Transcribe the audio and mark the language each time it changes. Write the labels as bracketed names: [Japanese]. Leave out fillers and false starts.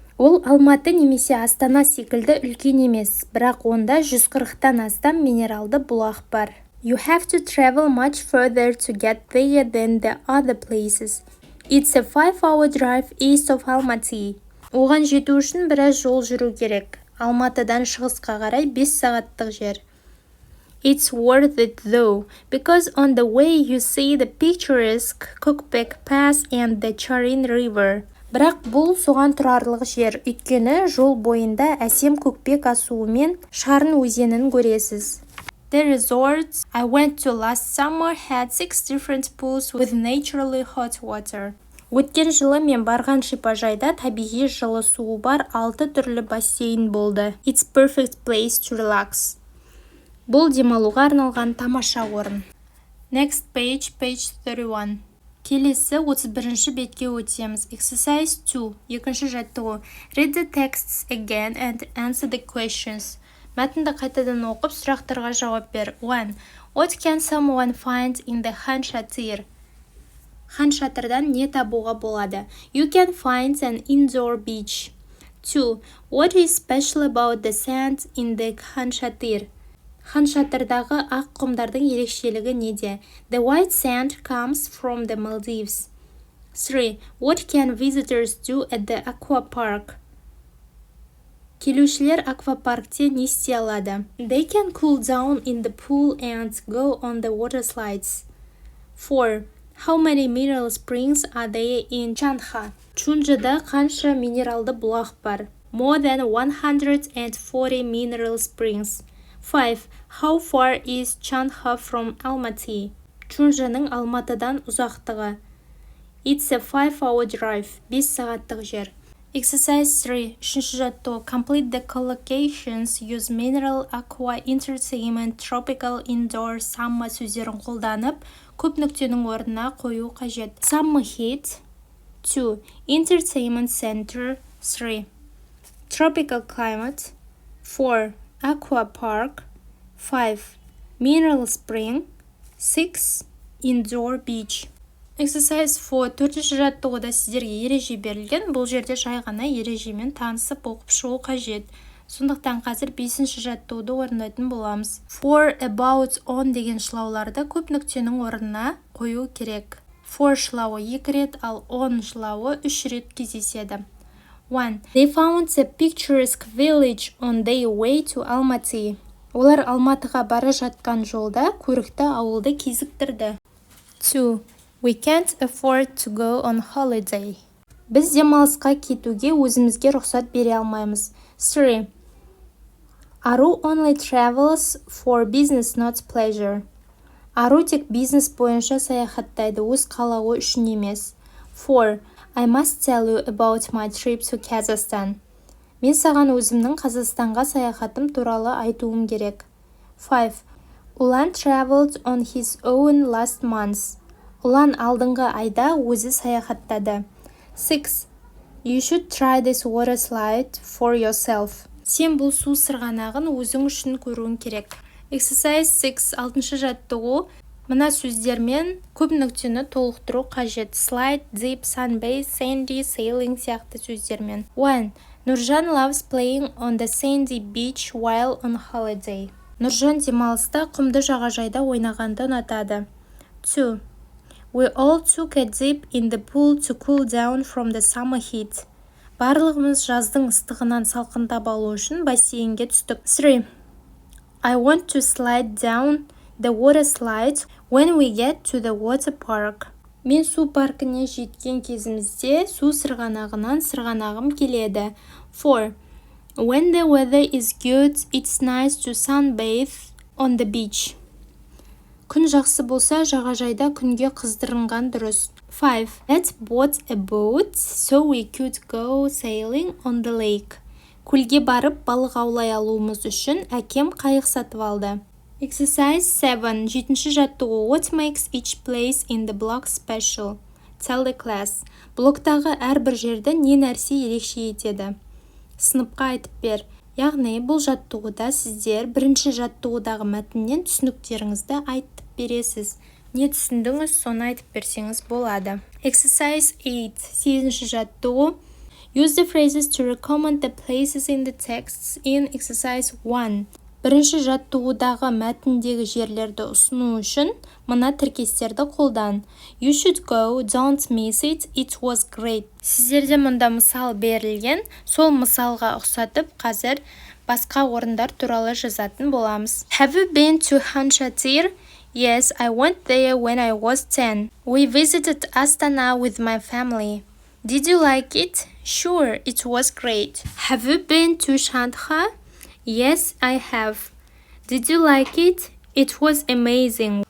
[Kazakh] Ол Алматы немесе Астана секілді үлкен емес, бірақ онда 140-тан астам минералды бұлақ бар. [English] You have to travel much further to get there than the other places. It's a 5-hour drive east of Almaty. [Kazakh] Оған жету үшін біраз жол жүру керек. Алматыдан шығысқа қарай 5 сағаттық жер. [English] It's worth it though, because on the way you see the picturesque Cookback Pass and the Charin River. [Kazakh] Бірақ бұл соған тұрарлық жер, өйткені жол бойында әсем көкпек асуы мен Шарын өзенін көресіз. [English] The resorts I went to last summer had 6 different pools with naturally hot water. [Kazakh] Өткен жылы мен барған шипажайда табиғи жылы суы бар 6 түрлі бассейн болды. [English] It's perfect place to relax. [Kazakh] Бұл демалуға арналған тамаша орын. [English] Next page 31. [Kazakh] Келесі 31-ші бетке өтеміз. [English] Exercise 2. [Kazakh] Екінші жаттығу. [English] Read the texts again and answer the questions. [Kazakh] Мәтінді қайтадан оқып, сұрақтарға жауап бер. [English] 1. What can someone find in the хан шатыр? [Kazakh] Хан шатырдан не табуға болады? [English] You can find an indoor beach. 2. What is special about the sand in the хан шатыр? [Kazakh] Хан шатырдағы ақ құмдардың ерекшелігі неде? [English] The white sand comes from the Maldives. 3. What can visitors do at the aqua park? [Kazakh] Келушілер аквапаркте не істей алады? [English] They can cool down in the pool and go on the water slides. 4. How many mineral springs are there in Chundzha? [Kazakh] Chundzhada қанша минералды бұлақ бар? [English] More than 140 mineral springs. 5. How far is Chundzha from Almaty? [Kazakh] Chundzhaның Алматыдан ұзақтығы. [English] It's a 5-hour drive. [Kazakh] 5 сағаттық жер. [English] Exercise 3. [Kazakh] Үшінші жаттығу. [English] Complete the collocations. Use mineral, aqua, entertainment, tropical, indoor, summer [Kazakh] сөздерін қолданып, көп нүктенің орнына қою қажет. [English] Summer heat. 2. Entertainment center. 3. Tropical climate. 4. Aqua park. 5. Mineral spring. 6. Indoor beach. Exercise 4. [Kazakh] Төртінші жаттығуда сіздерге ереже берілген. Бұл жерде жай ғана ережемен танысып оқып шығу қажет. Сондықтан қазір 5-ші жаттығуды орындайтын боламыз. For, about, on деген шылауларды көп нүктенің орнына қою керек. For шылауы 2 рет, ал on шылауы 3 рет кездеседі. [English] 1. They found a picturesque village on their way to Almaty. [Kazakh] Олар Алматыға бара жатқан жолда көрікті ауылды кезіктірді. [English] 2. We can't afford to go on holiday. [Kazakh] Біз демалысқа кетуге өзімізге рұқсат бере алмаймыз. [English] 3. Ару only travels for business, not pleasure. [Kazakh] Ару тек бизнес бойынша саяхаттайды, өз қалауы үшін емес. [English] 4. I must tell you about my trip to Kazakhstan. [Kazakh] Мен саған өзімнің Қазақстанға саяхатым туралы айтуым керек. [English] 5. Ulan traveled on his own last month. [Kazakh] Ұлан алдыңғы айда өзі саяхаттады. [English] 6. You should try this water slide for yourself. [Kazakh] Сен бұл су сырғанағын өзің үшін көруің керек. [English] Exercise 6. [Kazakh] 6-шы жаттығу. Мына сөздермен көп нүктені толықтыру қажет. Slide, dip, sunbathe, sandy, sailing сияқты сөздермен. 1. [English] Нұржан loves playing on the sandy beach while on holiday. [Kazakh] Нұржан демалыста құмды жағажайда ойнағанды ұнатады. [English] 2. We all took a dip in the pool to cool down from the summer heat. [Kazakh] Барлығымыз жаздың ыстығынан салқындап алу үшін бассейнге түстік. [English] 3. I want to slide down the water slide when we get to the water park. [Kazakh] Мен су паркіне жеткен кезімізде су сырғанағынан сырғанағым келеді. [English] 4. When the weather is good, it's nice to sunbathe on the beach. [Kazakh] Күн жақсы болса, жағажайда күнге қыздырынған дұрыс. [English] 5. Let's bought a boat so we could go sailing on the lake. [Kazakh] Көлге барып балық аулай алуымыз үшін әкем қайық сатып алды. [English] Exercise 7. [Kazakh] 7-ші жаттығу. [English] What makes each place in the block special? Tell the class. [Kazakh] Блоктағы әрбір жерді не нәрсе ерекше етеді? Сыныпқа айтып бер. Яғни бұл жаттығуда сіздер бірінші жаттығудағы мәтіннен түсініктеріңізді айтып бересіз. Не түсіндіңіз, соны айтып берсеңіз болады. [English] Exercise 8. [Kazakh] 8-ші жаттығу. [English] Use the phrases to recommend the places in the texts in exercise 1. [Kazakh] Бірінші жаттығудағы мәтіндегі жерлерді ұсыну үшін мына тіркестерді қолдан. [English] You should go, don't miss it, it was great. [Kazakh] Сіздерде мұнда мысал берілген, сол мысалға ұқсатып қазір басқа орындар туралы жазатын боламыз. [English] Have you been to Chundzha? Yes, I went there when I was 10. We visited Astana with my family. Did you like it? Sure, it was great. Have you been to Chundzha? Yes, I have. Did you like it? It was amazing.